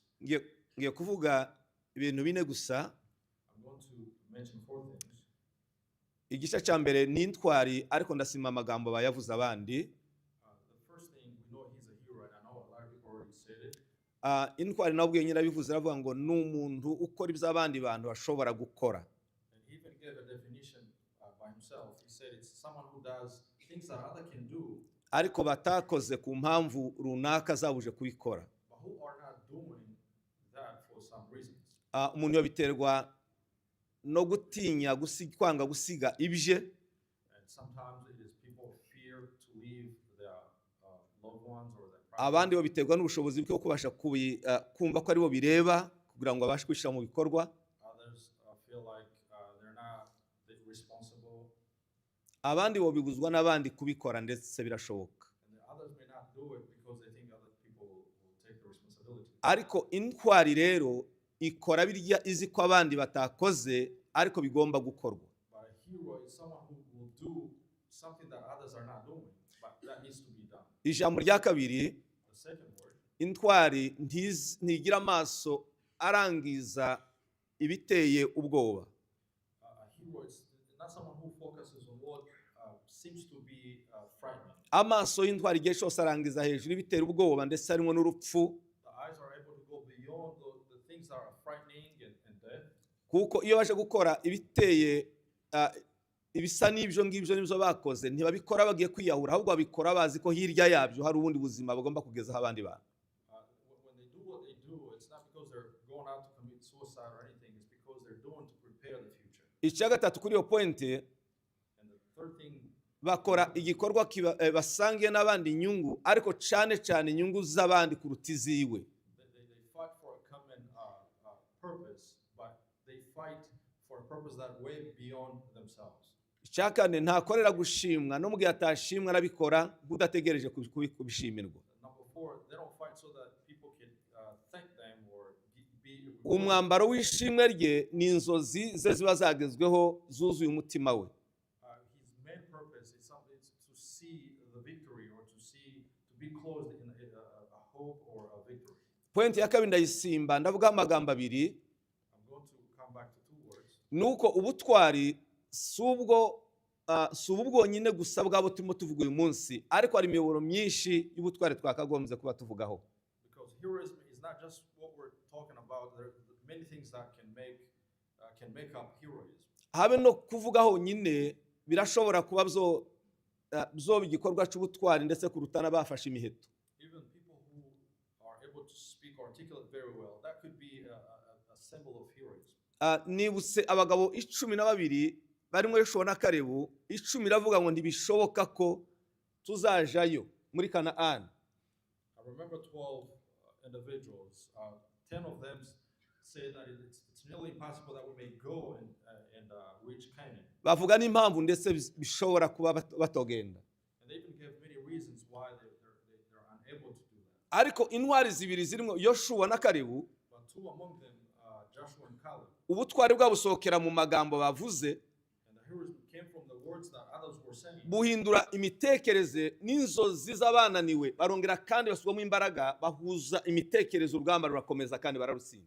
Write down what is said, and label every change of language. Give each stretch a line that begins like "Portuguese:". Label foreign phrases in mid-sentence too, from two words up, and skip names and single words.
Kinyarwanda: Ngiye kuvuga ibintu bine gusa.
English: I'm going to mention 4 things.
Kinyarwanda: Igice cya mbere ni Intwari, ariko ndasima amagambo bayavuze abandi.
English: The first thing, we know he's a hero, and I know a lot of people already said it.
Kinyarwanda: Intwari nabwo nyine abivuze aravuga ngo ni umuntu ukora ibyo abandi bantu bashobora gukora.
English: And he even gave a definition by himself. He said it's someone who does things that others can do,
Kinyarwanda: Ariko batakoze ku mpamvu runaka zabuje kubikora.
English: but who are not doing that for some reasons.
Kinyarwanda: Umuntu yabiterwa no gutinya kwanga gusiga ibye.
English: And sometimes it is people fear to leave their loved ones or their
Kinyarwanda: Abandi babiterwa n'ubushobozi bwo kubasha kumva ko ari bo bireba kugira ngo abashe kwishyira mu bikorwa.
English: Others feel like they're not responsible.
Kinyarwanda: Abandi bo biguzwa n'abandi kubikora ndetse birashoboka.
English: And the others may not do it because they think other people will take the responsibility.
Kinyarwanda: Ariko Intwari rero ikora birya izi ko abandi batakoze ariko bigomba gukorwa.
English: But a hero is someone who will do something that others are not doing, but that needs to be done.
Kinyarwanda: Ijambo rya kabiri,
English: The second word,
Kinyarwanda: Intwari ntigira amaso arangiza ibiteye ubwoba.
English: a hero is not someone who focuses on what seems to be frightening.
Kinyarwanda: Amaso y'Intwari igihe cyose arangiza hejuru ibitera ubwoba ndetse harimo n'urupfu.
English: The eyes are able to go beyond the things that are frightening and death.
Kinyarwanda: Kuko iyo baje gukora ibiteye ibisa n'ibyo ngibyo nibyo bakoze, ntibabikora bagiye kwiyahura, ahubwo babikora bazi ko hirya yabyo hari ubundi buzima bagomba kugezaho abandi bantu.
English: When they do what they do, it's not because they're going out to commit suicide or anything. It's because they're doing to prepare the future.
Kinyarwanda: Icya gatatu kuri iyo point,
English: And the third thing,
Kinyarwanda: bakora igikorwa basangiye n'abandi inyungu, ariko cyane cyane inyungu z'abandi kuruta iziwe.
English: they fight for a common purpose, but they fight for a purpose that way beyond themselves.
Kinyarwanda: icya kane ntakorera gushimwa no mu gihe atashimwa arabikora nk'udategereje kubishimirwa.
English: Number 4, they don't fight so that people can thank them or be
Kinyarwanda: umwambaro w'ishimwe rye ni inzozi ze ziba zagezweho zuzuye umutima we.
English: his main purpose is something to see the victory or to be closed in a hope or a victory.
Kinyarwanda: Point ya kabiri ndayisimba ndavuga amagambo abiri.
English: I'm going to come back to 2 words.
Kinyarwanda: Nuko ubutwari si ubu bwonyine gusa bwabo turimo tuvuga uyu munsi, ariko hari imiyoboro myinshi y'ubutwari twakagombye kuba tuvugaho.
English: Because heroism is not just what we're talking about. There are many things that can make up heroism.
Kinyarwanda: Habe no kuvugaho nyine birashobora kuba byo igikorwa cy'ubutwari ndetse kurutana bafashe imiheto.
English: Even people who are able to speak or articulate very well, that could be a symbol of heroism.
Kinyarwanda: Nibutse abagabo 12 barimo Yoshua na Kalebu, 10 iravuga ngo ntibishoboka ko tuzajayo muri Kanaani.
English: I remember 12 individuals. 10 of them say that it's nearly impossible that we may go and reach Canaan.
Kinyarwanda: Bavuga n'impamvu ndetse bishobora kuba batogenda.
English: And they even give many reasons why they're unable to do that.
Kinyarwanda: Ariko intwari zibiri zirimo Yoshua na Kalebu,
English: But 2 among them, Joshua and Caleb,
Kinyarwanda: ubutwari bwabusohokera mu magambo bavuze,
English: and the heroism came from the words that others were saying.
Kinyarwanda: buhindura imitekerereze n'inzozi z'abananiwe, barongera kandi basubamo imbaraga, bahuza imitekerereze, urugamba rurakomeza kandi bararutsinda.